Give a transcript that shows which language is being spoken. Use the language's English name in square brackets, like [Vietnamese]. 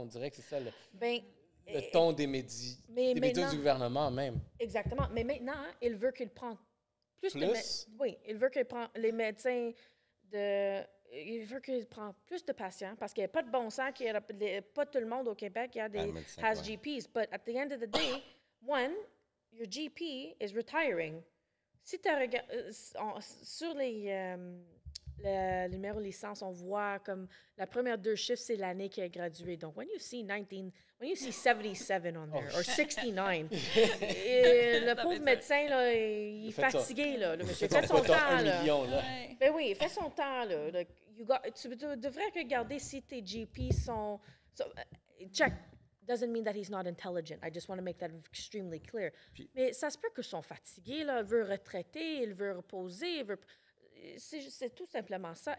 [French] On dirait que c'est ça le ton des médias du gouvernement même. Exactement. Mais maintenant, il veut qu'il prenne plus de... Oui, il veut qu'il prenne les médecins de... Il veut qu'il prenne plus de patients parce qu'il n'y a pas de bon sens, qu'il y a pas tout le monde au Québec, il y a des GPs. [English] But at the end of the day, your GP is retiring. [French] Si tu regardes sur le numéro de licence, on voit comme la première 2 chiffres, c'est l'année qui a gradué. Donc, [English] when you see 77 on there, or 69, [French] le pauvre médecin, là, il est fatigué, là, le monsieur. Il fait son temps, là. Ben oui, il fait son temps, là. Tu devrais regarder si tes GP sont... [English] check. Doesn't mean that he's not intelligent. I just want to make that extremely clear. [French] Mais ça se peut qu'ils sont fatigués, là. Il veut retraiter, il veut reposer, c'est tout simplement ça.